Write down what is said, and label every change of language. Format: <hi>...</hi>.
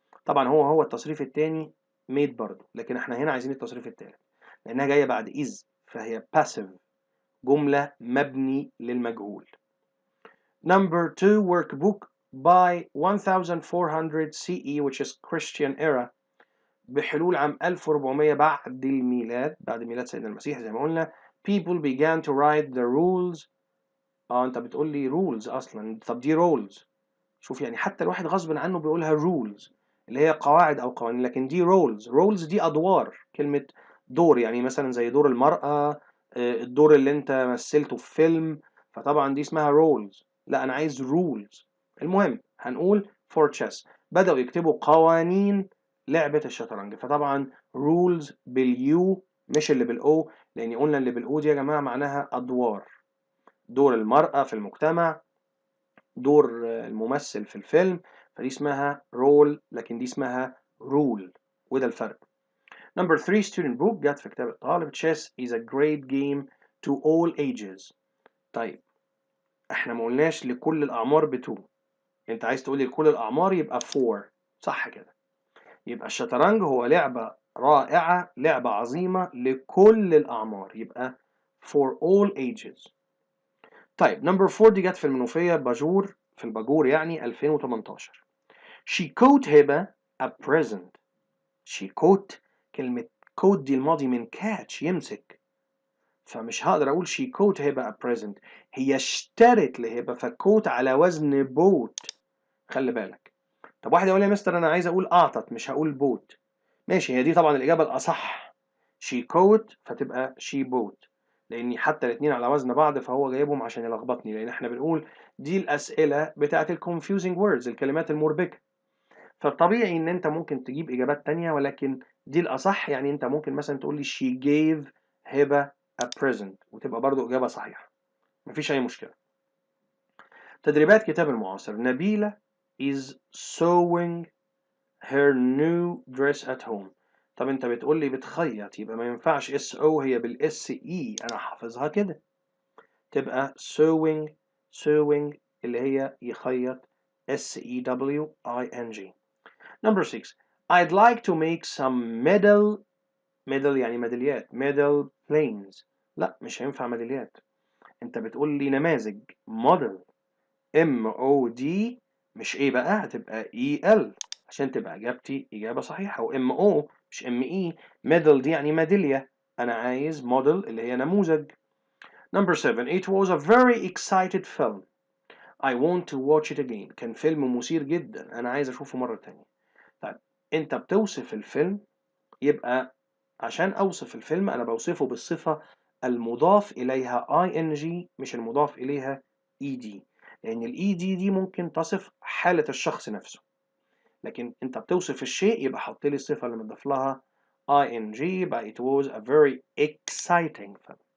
<ar>طبعا هو التصريف الثاني made برضه، لكن احنا هنا عايزين التصريف الثالث لأنها جاية بعد is فهي passive جملة مبني للمجهول.</ar> <en>Number 2 workbook by 1400 CE which is Christian era</en> <ar>بحلول عام 1400 بعد الميلاد، بعد ميلاد سيدنا المسيح زي ما قلنا.</ar> <en>people began to write the rules.</en> <ar>انت بتقول لي rules اصلا، طب دي rules. شوف يعني حتى الواحد غصب عنه بيقولها rules اللي هي قواعد او قوانين، لكن دي roles دي ادوار. كلمة دور يعني مثلا زي دور المرأة، الدور اللي انت مثلته في فيلم، فطبعا دي اسمها roles. لا انا عايز rules. المهم هنقول for chess بدأوا يكتبوا قوانين لعبة الشطرنج، فطبعا rules باليو مش اللي بالاو، لان قلنا اللي بالاو دي يا جماعة معناها ادوار. دور المرأة في المجتمع، دور الممثل في الفيلم، فدي اسمها رول لكن دي اسمها رول، وده الفرق.</ar> <en>Number 3 student book</en> <ar>جت في كتاب الطالب</ar> <en>chess is a great game to all ages.</en> <ar>طيب احنا ما قلناش لكل الأعمار ب2، انت عايز تقولي لكل الأعمار يبقى 4 صح كده. يبقى الشطرنج هو لعبة رائعة، لعبة عظيمة لكل الأعمار، يبقى for all ages. طيب نمبر 4 دي جت في المنوفية باجور، في الباجور يعني 2018.</ar> <en>She caught هبة a present.</en> <ar>She caught كلمة caught دي الماضي من catch يمسك، فمش هقدر أقول</ar> <en>she caught هبة a present.</en> <ar>هي اشترت لهبة فكوت على وزن بوت. خلي بالك. طب واحد يقول لي يا مستر أنا عايز أقول أعطت مش هقول بوت. ماشي، هي دي طبعا الإجابة الأصح. she caught فتبقى</ar> <en>she bought،</en> <ar>لأن حتى الاتنين على وزن بعض فهو جايبهم عشان يلخبطني، لأن احنا بنقول دي الأسئلة بتاعت ال confusing words الكلمات المربكة، فطبيعي ان انت ممكن تجيب اجابات تانية، ولكن دي الاصح. يعني انت ممكن مثلا تقول لي</ar> <en>she gave هبة a present</en> <ar>وتبقى برضو اجابة صحيحة، مفيش اي مشكلة. تدريبات كتاب المعاصر</ar> <en>نبيلة is sewing her new dress at home.</en> <ar>طب انت بتقول لي بتخيط يبقى ما ينفعش اس او، هي بالاس اي انا حافظها كده، تبقى sewing اللي هي يخيط SEWING.</ar> <en>Number 6 I'd like to make some medal</en> <ar>يعني ميداليات</ar> <en>medal planes.</en> <ar>لا مش هينفع ميداليات، انت بتقول لي نماذج model MOD مش ايه بقى، هتبقى EL عشان تبقى اجابتي اجابة صحيحة، و MO مش ME. medal دي يعني ميدالية، انا عايز model اللي هي نموذج.</ar> <en>Number 7 It was a very excited film. I want to watch it again.</en> <ar>كان فيلم مثير جدا أنا عايز أشوفه مرة تانية. طيب أنت بتوصف الفيلم، يبقى عشان أوصف الفيلم أنا بوصفه بالصفة المضاف إليها ing مش المضاف إليها ed، لأن ال ed دي ممكن تصف حالة الشخص نفسه، لكن أنت بتوصف الشيء يبقى حط لي الصفة اللي مضاف لها ing يبقى</ar> <en>it was a very exciting film.</en>